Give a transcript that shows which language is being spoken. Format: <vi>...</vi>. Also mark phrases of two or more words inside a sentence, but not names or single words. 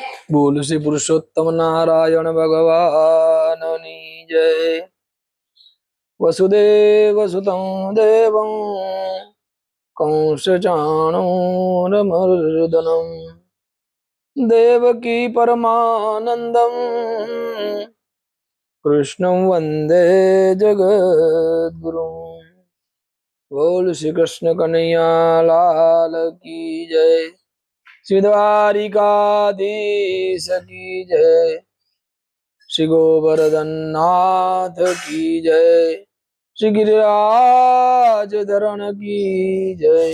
<hi>बोल श्री पुरुषोत्तम नारायण भगवान की जय।</hi> <sa>वसुदेव सुतं देवं कंस चाणूरमर्दनं देवकी परमानंदं कृष्णं वंदे जगद्गुरुं।</sa> <hi>बोल श्री कृष्ण कन्हैया लाल की जय। श्री द्वारिकाधीश की जय। श्री गोवर्धन नाथ की जय। श्री गिरिराज धरण की जय।</hi>